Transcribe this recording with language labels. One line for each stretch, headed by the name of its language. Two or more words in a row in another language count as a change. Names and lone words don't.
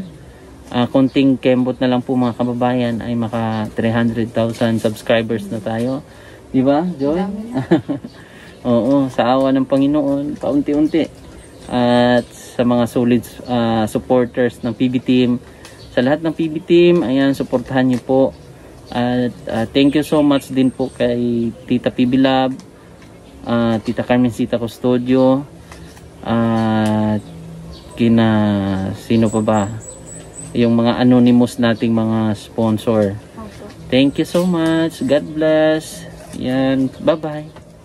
Filipino: Konting kembot na lang po mga kababayan ay maka 300,000 subscribers na tayo. Di ba, Joy? Oo, sa awa ng Panginoon, paunti-unti. At sa mga
English: solid supporters
Filipino: ng PB Team, sa lahat ng PB Team, ayan, suportahan niyo po. At
English: thank you so much
Filipino: din po kay Tita PB Lab, Tita Carmencita Custodio, at kina sino pa ba? Yung mga anonymous nating mga sponsor. Opo.
English: Thank you so much. God bless. Yan. Bye-bye.